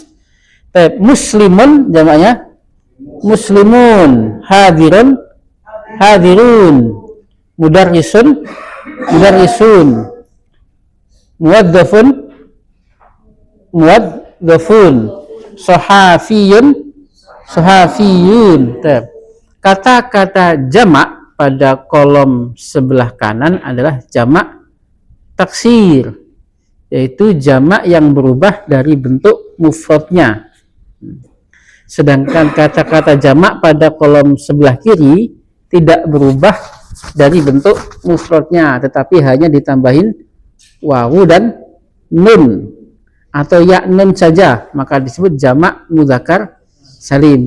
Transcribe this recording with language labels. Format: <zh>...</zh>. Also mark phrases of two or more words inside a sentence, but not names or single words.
<ar>Muslimun jamaknya مسلمون حاضرون حاضرون مدرسون مدرسون, موظفون موظفون صحفيون صحفيون.</ar> <id>Kata-kata jamak pada kolom sebelah kanan adalah jamak taksir, yaitu jamak yang berubah dari bentuk mufradnya. Sedangkan kata-kata jamak pada kolom sebelah kiri tidak berubah dari bentuk mufradnya, tetapi hanya ditambahin wawu dan nun atau ya nun saja, maka disebut jamak mudzakkar salim.</id>